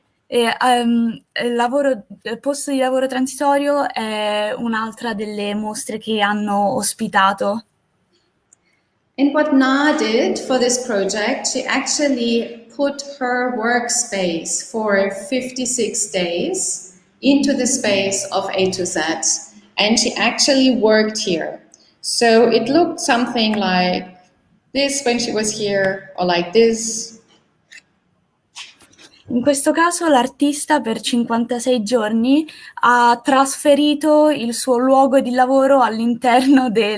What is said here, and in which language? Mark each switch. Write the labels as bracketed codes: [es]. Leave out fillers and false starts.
[it] Il posto di lavoro transitorio è un'altra delle mostre che hanno ospitato. [en] And what Na did for this project, she actually put her workspace for 56 days into the space of A to Z, and she actually worked here. So it looked something like this when she was here, or like this. [it] In questo caso l'artista per 56 giorni ha trasferito il suo luogo di lavoro all'interno